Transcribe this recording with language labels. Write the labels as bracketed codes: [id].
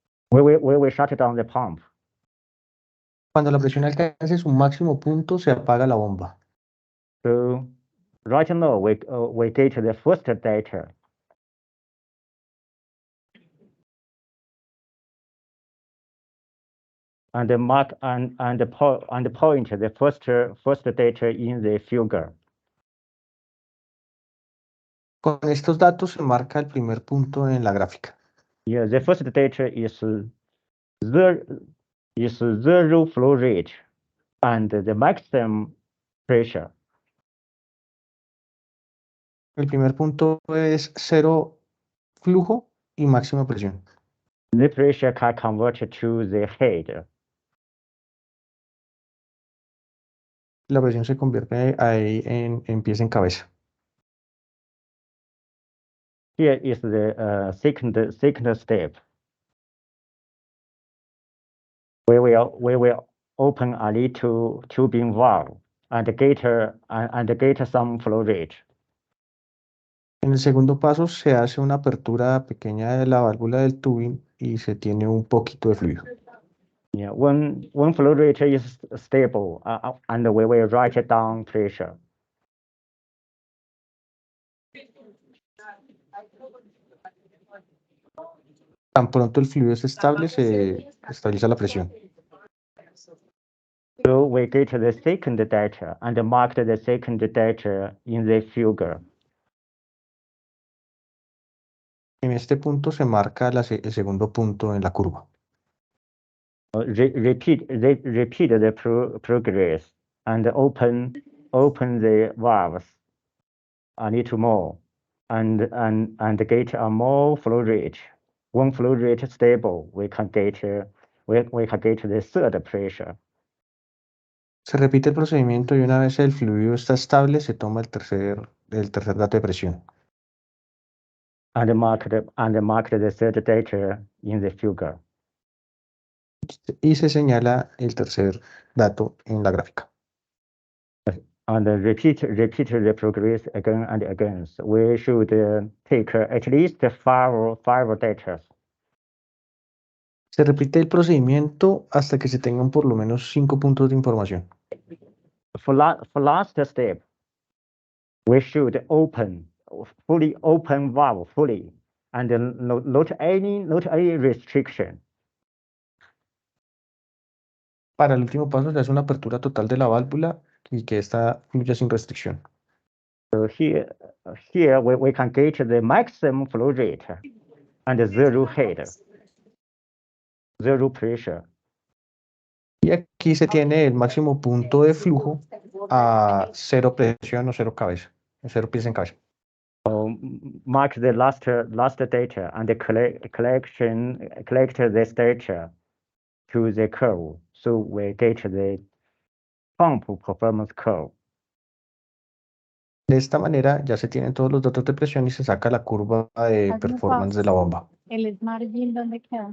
[en] We will shut down the pump. [es] Cuando la presión alcance su máximo punto, se apaga la bomba. [en] So right now we get the first data. And mark and point the first data in the figure. [es] Con estos datos se marca el primer punto en la gráfica. [en] Yeah, the first data is zero flow rate and the maximum pressure. [es] El primer punto es 0 flujo y máxima presión. [en] The pressure can convert to the head. [es] La presión se convierte ahí en pies en cabeza. [en] Here is the second step. We will open a little tubing valve and get some flow rate. [es] En el segundo paso se hace una apertura pequeña de la válvula del tubing y se tiene un poquito de fluido. [en] Yeah, when flow rate is stable, and we will write down pressure. [es] Tan pronto el fluido es estable, se estabiliza la presión. [en] So we get the second data and mark the second data in the figure. [es] En este punto se marca el segundo punto en la curva. [en] Repeat the progress and open the valves a little more and get a more flow rate. When flow rate is stable, we can get the third pressure. [es] Se repite el procedimiento y una vez el fluido está estable, se toma el tercer dato de presión. [en] And mark the third data in the figure. [es] Y se señala el tercer dato en la gráfica. [en] And repeat the progress again and again. We should take at least five data. [es] Se repite el procedimiento hasta que se tengan por lo menos 5 puntos de información. [en] For last step, we should fully open valve fully, and not any restriction. [es] Para el último paso se hace una apertura total de la válvula y que esta fluya sin restricción. [en] So here we can get the maximum flow rate and zero head, zero pressure. [es] Y aquí se tiene el máximo punto de flujo a 0 presión o 0 cabeza, 0 pies en cabeza. [en] Mark the last data and collect this data to the curve. So we get the pump performance curve. [es] De esta manera ya se tienen todos los datos de presión y se saca la curva de performance de la bomba. ¿El Smart Gym dónde queda?